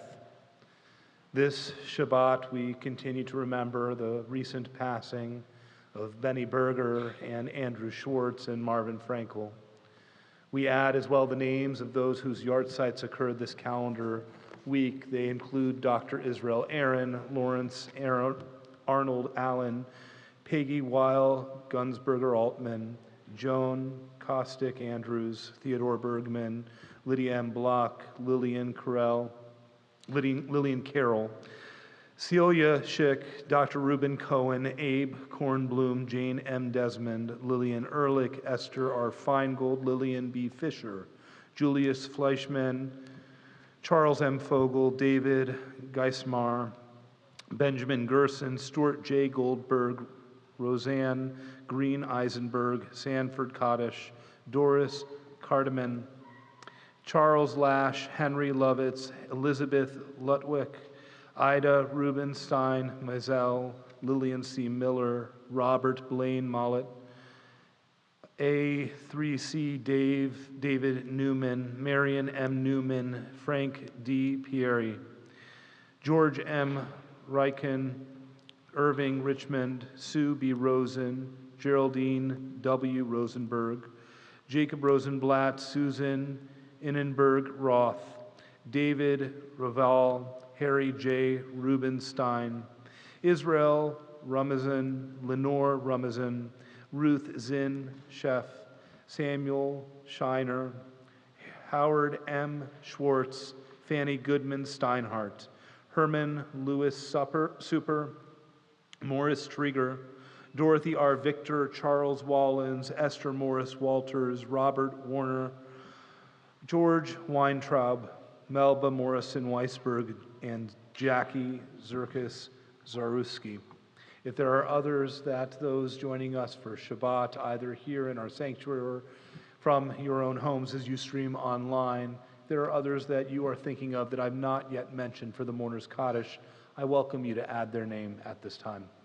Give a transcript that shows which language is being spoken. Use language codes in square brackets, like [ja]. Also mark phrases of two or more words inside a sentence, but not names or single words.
[en] This Shabbat, we continue to remember the recent passing of Benny Berger and Andrew Schwartz and Marvin Frankel. We add as well the names of those whose yahrzeits occurred this calendar week. They include Dr. Israel Aaron, Lawrence Arnold Allen, Peggy Weil, Gunsberger Altman, Joan Kostick Andrews, Theodore Bergman, Lydia M. Block, Lillian Carroll, Celia Schick, Dr. Reuben Cohen, Abe Kornblum, Jane M. Desmond, Lillian Ehrlich, Esther R. Feingold, Lillian B. Fisher, Julius Fleischman, Charles M. Fogel, David Geismar, Benjamin Gerson, Stuart J. Goldberg, Roseanne Green Eisenberg, Sanford Kaddish, Doris Cardeman, Charles Lash, Henry Lovitz, Elizabeth Lutwick, Ida Rubenstein, Maisel, Lillian C. Miller, Robert Blaine Mollett, A3C David Newman, Marion M. Newman, Frank D. Pieri, George M. Reichen, Irving Richmond, Sue B. Rosen, Geraldine W. Rosenberg, Jacob Rosenblatt, Susan Innenberg Roth, David Raval, Harry J. Rubenstein, Israel Rumazan, Lenore Rumazan, Ruth Zinn Sheff, Samuel Shiner, Howard M. Schwartz, Fanny Goodman Steinhardt, Herman Lewis Super, Morris Trieger, Dorothy R. Victor, Charles Wallens, Esther Morris Walters, Robert Warner, George Weintraub, Melba Morrison Weisberg, and Jackie Zerkis Zaruski. If there are others those joining us for Shabbat, either here in our sanctuary or from your own homes as you stream online, there are others that you are thinking of that I've not yet mentioned for the Mourner's Kaddish, I welcome you to add their name at this time.